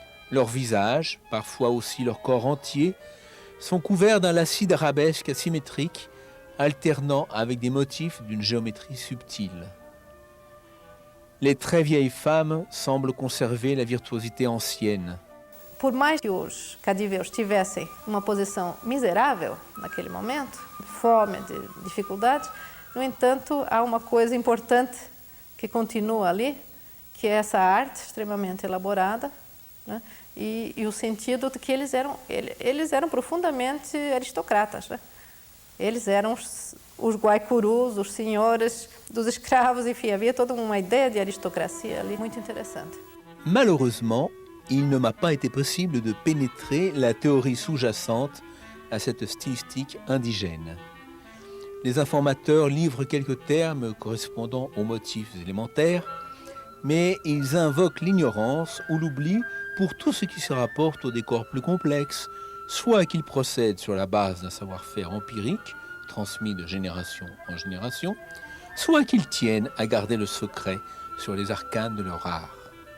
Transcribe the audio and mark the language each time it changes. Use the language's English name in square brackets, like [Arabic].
[French] Leur visage, parfois aussi leur corps entier, sont couverts d'un lacis d'arabesques asymétriques alternant avec des motifs d'une géométrie subtile. Les très vieilles femmes semblent conserver la virtuosité ancienne. [Portuguese] Por mais que os cadiveus tivessem uma posição miserável naquele momento, de fome, de dificuldade, no entanto, há uma coisa importante que continua ali, que é essa arte extremamente elaborada, né? E o sentido de que eles eram profundamente aristocratas, né? Eles eram os guaicurus, os senhores dos escravos, enfim, havia toda uma ideia de aristocracia ali muito interessante. [French] Malheureusement, il ne m'a pas été possible de pénétrer la théorie sous-jacente à cette stylistique indigène. Les informateurs livrent quelques termes correspondant aux motifs élémentaires, mais ils invoquent l'ignorance ou l'oubli pour tout ce qui se rapporte aux décors plus complexes, soit qu'ils procèdent sur la base d'un savoir-faire empirique, transmis de génération en génération, soit qu'ils tiennent à garder le secret sur les arcanes de leur art.